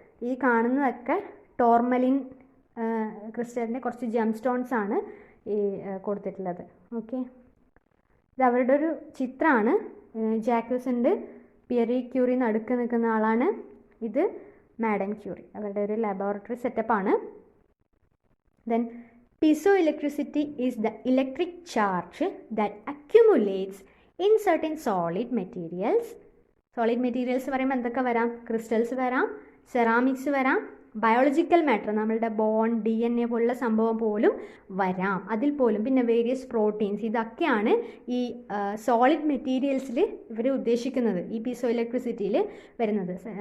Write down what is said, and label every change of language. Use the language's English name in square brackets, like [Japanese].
[Malayalam] ഈ കാണുന്നതൊക്കെ ടോർമലിൻ ക്രിസ്റ്റലിൻ്റെ കുറച്ച് ജെം സ്റ്റോൺസ് ആണ് ഈ കൊടുത്തിട്ടുള്ളത്. ഓക്കെ, ഇത് അവരുടെ ഒരു ചിത്രമാണ്. ജാക്വസ് ഉണ്ട്, പിയറി ക്യൂറി നടുക്ക് നിൽക്കുന്ന ആളാണ്, ഇത് മാഡം ക്യൂറി. അവരുടെ ഒരു ലബോറട്ടറി സെറ്റപ്പാണ്. [English] Then piezoelectricity is the electric charge that accumulates in certain solid materials. [Malayalam] Solid materials പറയുമ്പോൾ എന്തൊക്കെ വരാം? ക്രിസ്റ്റൽസ് വരാം, സെറാമിക്സ് വരാം, ബയോളജിക്കൽ മാറ്റർ നമ്മളുടെ ബോൺ, DNA പോലുള്ള സംഭവം പോലും വരാം, അതിൽ പോലും. പിന്നെ വേരിയസ് പ്രോട്ടീൻസ്, ഇതൊക്കെയാണ് ഈ സോളിഡ് മെറ്റീരിയൽസിൽ ഇവർ ഉദ്ദേശിക്കുന്നത് ഈ പീസോ ഇലക്ട്രിസിറ്റിയിൽ വരുന്നത്.